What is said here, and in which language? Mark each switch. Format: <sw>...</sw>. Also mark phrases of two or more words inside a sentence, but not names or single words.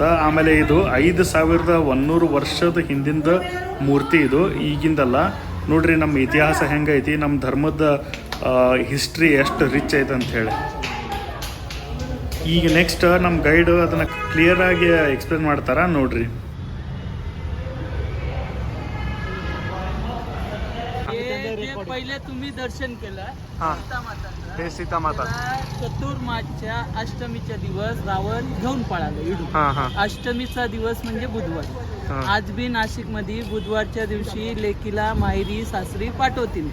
<kn>ಆಮೇಲೆ ಇದು 5,100 ವರ್ಷದ ಹಿಂದಿಂದ ಮೂರ್ತಿ ಇದು, ಈಗಿಂದಲ್ಲ. ನೋಡ್ರಿ ನಮ್ಮ ಇತಿಹಾಸ ಹೆಂಗೈತಿ, ನಮ್ಮ ಧರ್ಮದ ಹಿಸ್ಟ್ರಿ ಎಷ್ಟು ರಿಚ್ ಐತೆ ಅಂತ ಹೇಳಿ. ಈಗ ನೆಕ್ಸ್ಟ್ ನಮ್ಮ ಗೈಡ್ ಅದನ್ನು ಕ್ಲಿಯರ್ ಆಗಿ ಎಕ್ಸ್ಪ್ಲೇನ್ ಮಾಡ್ತಾರ, ನೋಡ್ರಿ.</kn> <mr>पहिले तुम्ही दर्शन केलं हे सीतामाता. चतुर्मासच्या अष्टमीच्या दिवस रावण घेऊन पळाला इडून. अष्टमीचा दिवस म्हणजे बुधवार. आज बी नाशिक मध्ये बुधवारच्या दिवशी लेकीला माहेरी सासरी पाठवतील.</mr>